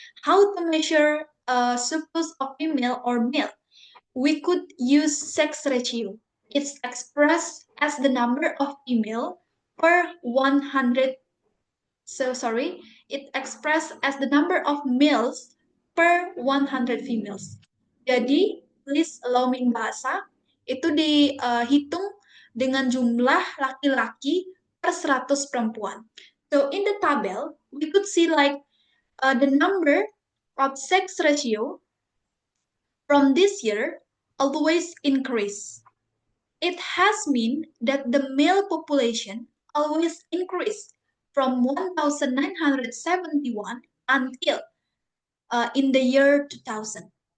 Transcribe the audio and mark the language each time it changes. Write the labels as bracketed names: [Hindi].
[English] How to measure a surplus of female or male? We could use sex ratio. It's expressed as the number of female per 100. So sorry, it expressed as the number of males per 100 females. [Indonesian] Jadi, [English] please allow me in bahasa, [Indonesian] itu dihitung dengan jumlah laki-laki per 100 perempuan. [English] So in the table, we could see like the number of sex ratio from this year always increase. It has mean that the male population always increased from 1971 until in the year 2000.